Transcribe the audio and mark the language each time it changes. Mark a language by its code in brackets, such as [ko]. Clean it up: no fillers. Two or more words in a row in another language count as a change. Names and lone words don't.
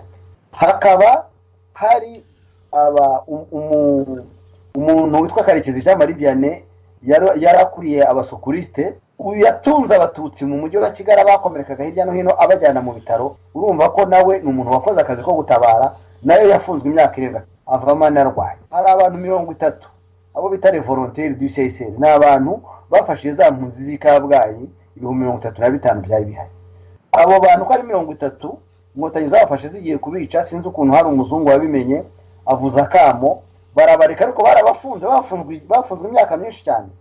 [rw] Hakaba hari umuntu witwa Karekezi Jean Marie Vianney yarakuriye abasokuriste, uyu yatunze abatutsi mu mujyi wa Kigali bakomerekaga hirya no hino abajyana mu bitaro. Urumva ko nawe ni umuntu wakoze akazi ko gutabara, nayo yafunzwe imyaka irenga avamo narwaye. Hari abantu 30 abo bita [fr] les volontaires du CICR, [rw] ni abantu bafashije za mpunzi z'Ikabgayi 35,000 byari bihari. Abo bantu ko ari 30 Inkotanyi zabafashe zigiye kubica, sinzi ukuntu hari umuzungu wabimenye avuza akamo, barabareka ariko barabafunze, bafunzwe imyaka myinshi cyane.